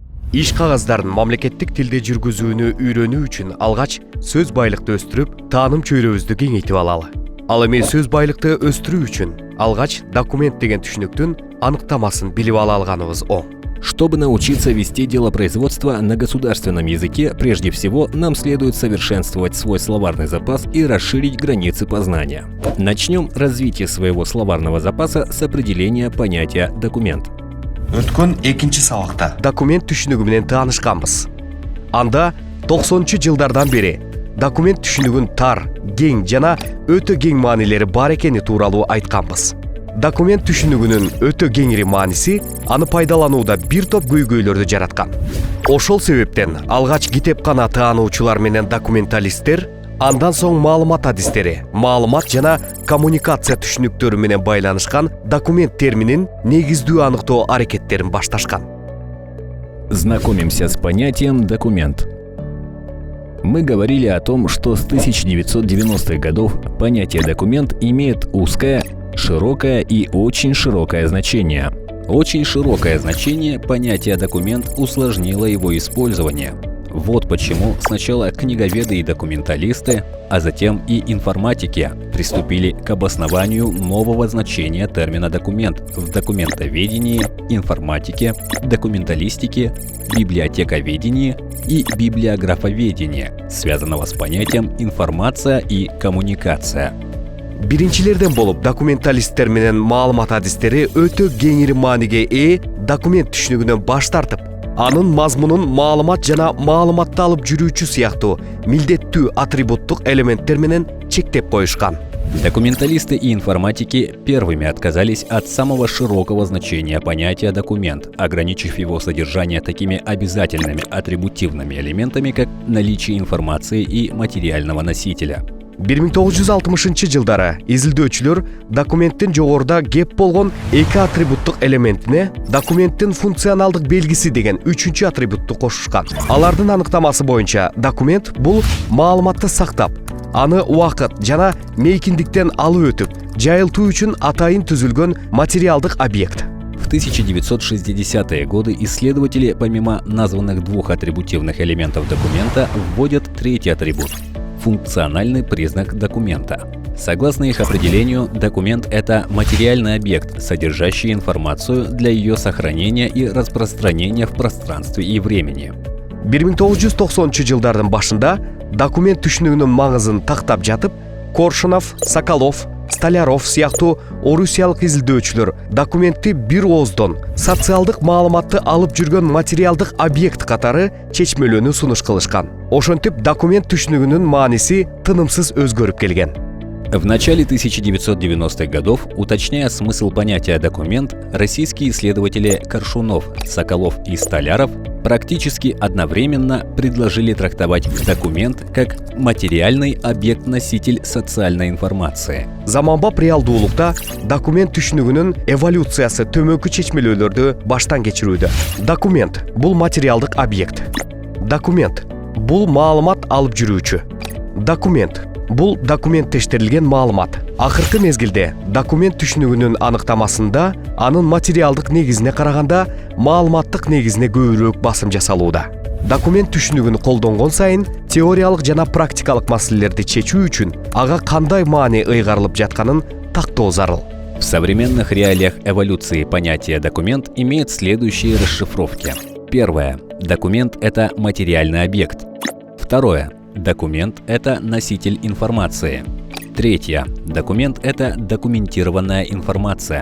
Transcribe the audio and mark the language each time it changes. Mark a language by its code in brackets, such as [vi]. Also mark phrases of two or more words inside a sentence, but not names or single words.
[ky] Иш кагаздарын мамлекеттик тилде жүргүзүүнү үйрөнүү үчүн алгач сөз байлыкты өстүрүп, тааным чөйрөбүздү кеңейтип алалы. Ал эми сөз байлыкты өстүрүү үчүн алгач документ деген түшүнүктүн аныктамасын билип ала алганыбыз оң. [ru] Чтобы научиться вести делопроизводство на государственном языке, прежде всего нам следует совершенствовать свой словарный запас и расширить границы познания. Начнем развитие своего словарного запаса с определения понятия «документ». [ky] Өткөн экинчи сабакта Документ түшүнүгү менен таанышканбыз. Анда 90-жылдардан бери документ түшүнүгүн тар, кең жана өтө кең маанилери бар экени тууралуу айтканбыз. Документ түшүнүгүнүн өтө кеңири мааниси аны пайдаланууда бир топ көйгөйлөрдү жараткан. Ошол себептен алгач китепкана таануучулар менен документалисттер, андан соң маалымат адистери, маалымат жана коммуникация түшүнүктөрү менен байланышкан документ терминин негиздүү аныктоо аракеттерин башташкан. [ru] Знакомимся с понятием «документ». Мы говорили о том, что с 1990-х годов понятие «документ» имеет узкое, широкое и очень широкое значение. Очень широкое значение понятия «документ» усложнило его использование. Вот почему сначала книговеды и документалисты, а затем и информатики приступили к обоснованию нового значения термина «документ» в документоведении, информатике, документалистике, библиотековедении и библиографоведении, связанного с понятием «информация» и «коммуникация». [ky] Биринчилерден болуп документалисттер менен маалымат адистери өтө кеңири мааниге ээ документ түшүнүгүнөн баш тартып, анын мазмунун маалымат жана маалыматты алып жүрүүчү сыяктуу милдеттүү атрибуттук элементтер менен чектеп коюшкан. [ru] Документалисты и информатики первыми отказались от самого широкого значения понятия «документ», ограничив его содержание такими обязательными атрибутивными элементами, как наличие информации и материального носителя. [ky] 1960-жылдары изилдөөчүлөр документтин жогоруда кеп болгон эки атрибуттук элементине документтин функционалдык белгиси деген үчүнчү атрибутту кошушкан. Алардын аныктамасы боюнча документ бул маалыматты сактап, аны убакыт жана мейкиндиктен алып өтүп, жайылтуу үчүн атайын түзүлгөн материалдык объект. [ru] В 1960-е годы исследователи, помимо названных двух атрибутивных элементов документа, вводят третий атрибут – функциональный признак документа. Согласно их определению, документ – это материальный объект, содержащий информацию для ее сохранения и распространения в пространстве и времени. [ky] 1990-жылдардын башында документ түшүнүгүнүн маңызын тактап жатып, Коршунов, Соколов, Столяров сыяктуу орусиялык изилдөөчүлөр документти бир ооздон социалдык маалыматты алып жүргөн материалдык объект катары чечмелөөнү сунуш кылышкан. Ошентип документ түшүнүгүнүн мааниси тынымсыз өзгөрүп келген. [ru] В начале 1990-х годов, уточняя смысл понятия «документ», российские исследователи Коршунов, Соколов и Столяров практически одновременно предложили трактовать документ как материальный объект-носитель социальной информации. [ky] Заманбап реалдуулукта документ түшүнүгүнүн эволюциясы төмөнкү чечмелөөлөрдү баштан кечирүүдө. Документ бул материалдык объект. Документ бул маалымат алып жүрүүчү. Документ бул документтештирилген маалымат. Акыркы мезгилде документ түшүнүгүнүн аныктамасында анын материалдык негизине караганда маалыматтык негизине көбүрөөк басым жасалууда. Документ түшүнүгүн колдонгон сайын теориялык жана практикалык маселелерди чечүү үчүн ага кандай маани ыйгарылып жатканын тактоо зарыл. [ru] В современных реалиях эволюции понятие «документ» имеет следующие расшифровки. Первое. Документ – это материальный объект. Второе. Документ – это носитель информации. Третье. Документ – это документированная информация.